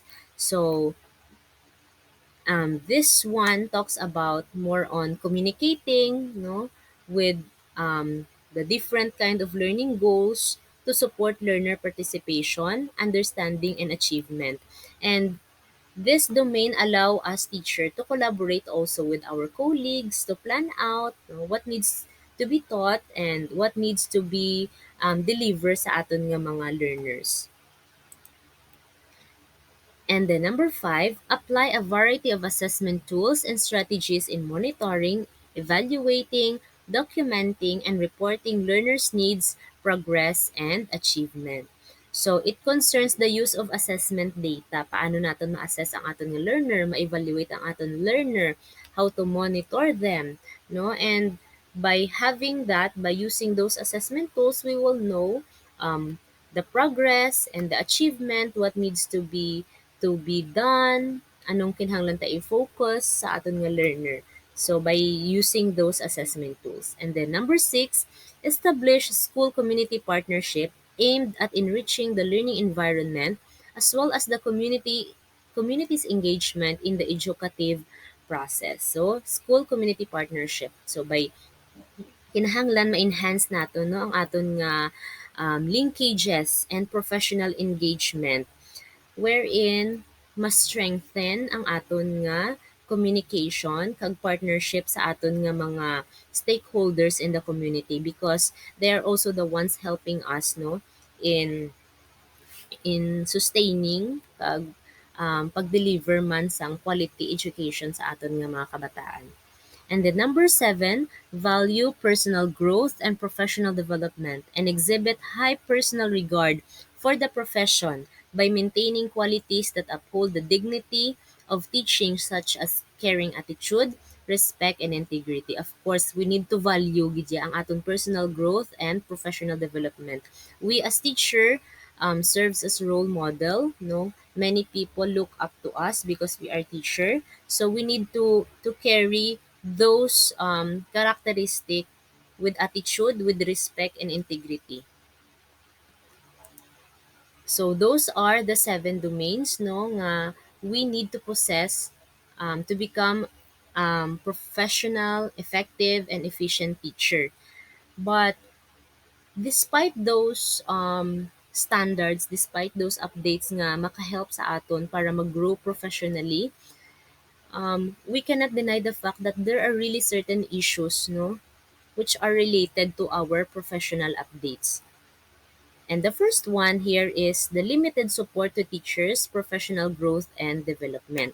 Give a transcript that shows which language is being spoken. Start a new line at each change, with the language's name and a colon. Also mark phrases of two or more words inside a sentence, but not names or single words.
English: So this one talks about more on communicating, no, with the different kind of learning goals to support learner participation, understanding, and achievement. And this domain allow us teacher to collaborate also with our colleagues to plan out what needs to be taught and what needs to be delivered
Hiligaynon: sa aton nga mga learners.
English: And then number five, apply a variety of assessment tools and strategies in monitoring, evaluating, documenting, and reporting learners' needs, progress, and achievement. So it concerns the use of assessment data.
Hiligaynon: Paano natin ma-assess ang aton nga learner, ma-evaluate ang aton learner,
English: how to monitor them,
Hiligaynon: no?
English: And by having that, by using those assessment tools, we will know the progress and the achievement, what needs to be done,
Hiligaynon: anong kinahanglan ta i-focus sa aton nga learner.
English: So by using those assessment tools. And then number six, establish school community partnership aimed at enriching the learning environment as well as the community's engagement in the educative process. So, school community partnership. So, by
Hiligaynon: kinahanglan ma-enhance nato no ang aton nga
English: linkages and professional engagement wherein
Hiligaynon: mas strengthen ang aton nga communication kag partnership sa aton nga mga stakeholders
English: in the community because they are also the ones helping us no in sustaining
Hiligaynon: pag-deliver man sang quality education sa aton nga mga kabataan.
English: And then number 7, value personal growth and professional development and exhibit high personal regard for the profession by maintaining qualities that uphold the dignity of teaching such as caring attitude, respect, and integrity. Of course, we need to value
Hiligaynon: gidya ang aton
English: personal growth and professional development. We as teacher serves as role model, no? Many people look up to us because we are teacher. So we need to carry those characteristic with attitude, with respect and integrity. So those are the 7 domains
Hiligaynon: no nga
English: we need to possess to become professional, effective and efficient teacher. But despite those standards, despite those updates
Hiligaynon: nga makahelp sa aton para mag-grow
English: professionally, we cannot deny the fact that there are really certain issues, no, which are related to our professional updates. And the first one here is the limited support to teachers' professional growth and development.